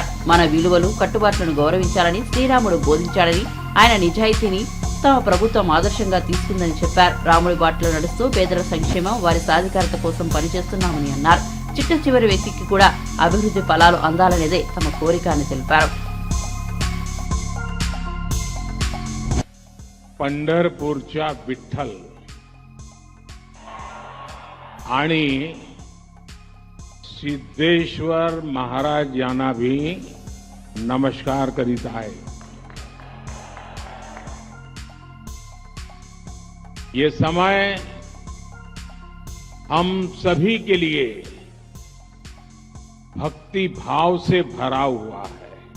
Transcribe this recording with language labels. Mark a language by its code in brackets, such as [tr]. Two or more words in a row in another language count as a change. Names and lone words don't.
[te] మన విలువలు కట్టుబాట్లను గౌరవించాలని శ్రీరాముడు బోధించాడని, ఆయన నిజాయితీని తమ ప్రభుత్వం ఆదర్శంగా తీసుకుందని చెప్పారు. రాముడి బాటలో నడుస్తూ పేదల సంక్షేమం, వారి సాధికారత కోసం పనిచేస్తున్నామని అన్నారు. చిట్ట చివరి వ్యక్తికి కూడా అభివృద్ధి ఫలాలు అందాలనేదే తమ కోరిక అని తెలిపారు. [mr] पंढरपूरच्या विठ्ठल आणि सिद्धेश्वर महाराज यांना भी नमस्कार करीत आहे. [hi] ये समय हम सभी के लिए भक्ति भाव से भरा हुआ है.